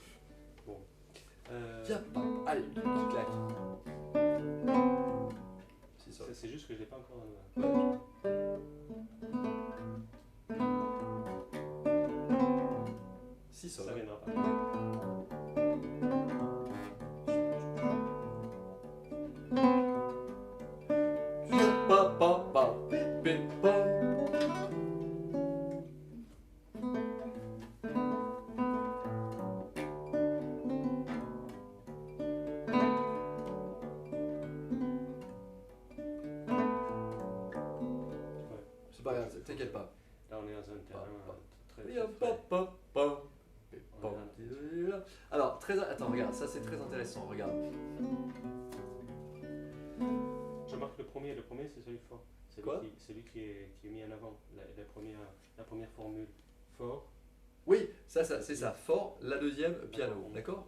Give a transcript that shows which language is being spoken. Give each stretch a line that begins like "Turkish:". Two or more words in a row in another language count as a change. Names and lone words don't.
French: Viens, allez, une petite claque. C'est ça. C'est juste que je l'ai pas encore dans le main. Si ça. Ça viendra pas. Pa, pa, pa, pi, pi, pa. C'est pas grave, t'inquiète pas. Là, on est dans un terrain très Oui, très pa, frais. pa, pa. Pi, pa, ti, la. Alors, attends, regarde, ça c'est très intéressant, regarde. Je marque le premier c'est celui fort. Quoi Celui qui est mis en avant, la première formule. Fort. Oui, ça c'est ça, fort, la deuxième, piano, d'accord?